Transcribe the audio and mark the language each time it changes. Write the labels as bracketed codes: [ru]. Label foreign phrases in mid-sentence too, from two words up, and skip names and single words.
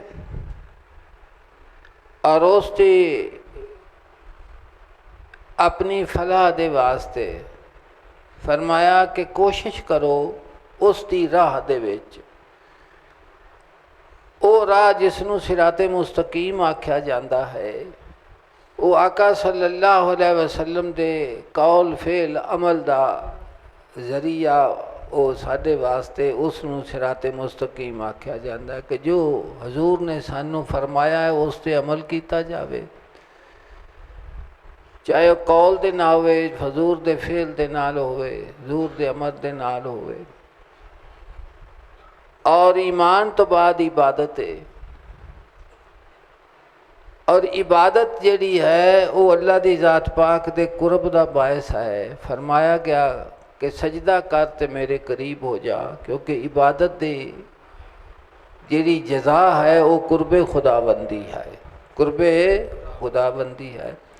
[pa] اور اس دی اپنی فلاح دے واسطے فرمایا کہ کوشش کرو اس دی راہ دے وچ، او راہ جس نو صراط مستقیم آکھیا جاندا ہے، وہ آقا [ar] صلی اللہ علیہ وسلم [pa] دے قول فعل عمل دا ذریعہ وہ سارے واسطے اس نوں صراط مستقیم آکھیا جاتا ہے کہ جو حضور نے سانوں فرمایا ہے اس تے عمل کیتا جاوے، چاہے وہ قول دے نال ہوئے، حضور دے فعل دے نال ہوئے، حضور دے عمل دے نال ہوئے۔ اور ایمان تو بعد عبادت ہے، اور عبادت جڑی ہے وہ اللہ دی ذات پاک دے قرب دا باعث ہے۔ فرمایا گیا کہ سجدہ کر تے میرے قریب ہو جا، کیونکہ عبادت دی جڑی جزا ہے وہ قرب خدا بندی ہے، قرب خدا بندی ہے۔